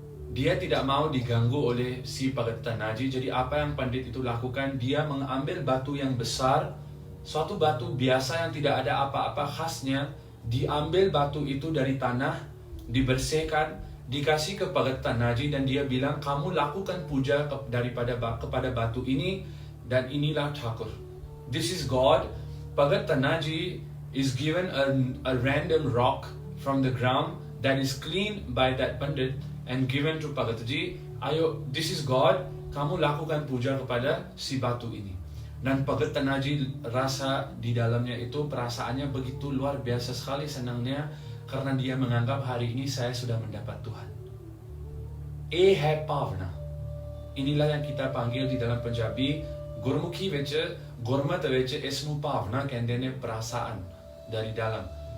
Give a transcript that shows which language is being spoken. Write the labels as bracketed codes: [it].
[id] Dia tidak mau diganggu oleh si Pagat Tanaji. Jadi apa yang pandit itu lakukan, dia mengambil batu yang besar, suatu batu biasa yang tidak ada apa-apa khasnya, diambil batu itu dari tanah, dibersihkan, dikasih ke Pagat Tanaji, dan dia bilang, "Kamu lakukan puja kepada batu ini, dan inilah Thakur. [en] This is God." Pagat Tanaji is given a random rock from the ground that is cleaned by that pandit and given to Pagatji. [id] "Ayo, [en] this is God, [id] kamu lakukan puja kepada si batu ini." Dan Pagat Tanaji rasa di dalamnya itu perasaannya begitu luar biasa sekali senangnya, karena dia menganggap hari ini saya sudah mendapat Tuhan. Hai Pavna. Inilah yang kita panggil di dalam Punjabi, [pa] Gurmukhi ਵਿੱਚ, Gurmat ਵਿੱਚ ismu Pavna ਕਹਿੰਦੇ ਨੇ [id] perasaan dari dalam.